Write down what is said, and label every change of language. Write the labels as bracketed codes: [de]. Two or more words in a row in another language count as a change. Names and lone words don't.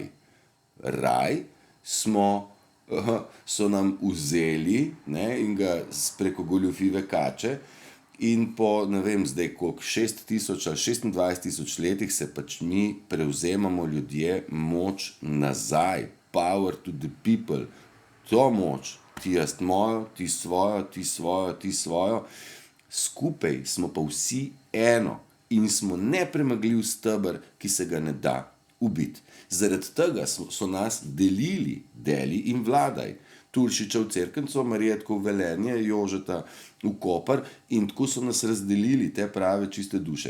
[sl] Raj so nam vzeli, ne, in ga preko goljufive kače in po, ne vem zdaj koliko, 6000 ali 26 000 letih se pač mi prevzemamo ljudje moč nazaj. [en] Power to the people. [sl] To moč, ti jaz mojo, ti svojo, ti svojo, ti svojo. Skupaj smo pa vsi eno in smo nepremagljiv steber, ki se ga ne da ubiti. Zaradi tega so nas delili, deli in vladaj. Turšiča v Cerknico, Marjetko v Velenje, Jožeta v Koper in tako so nas razdelili te prave čiste duše.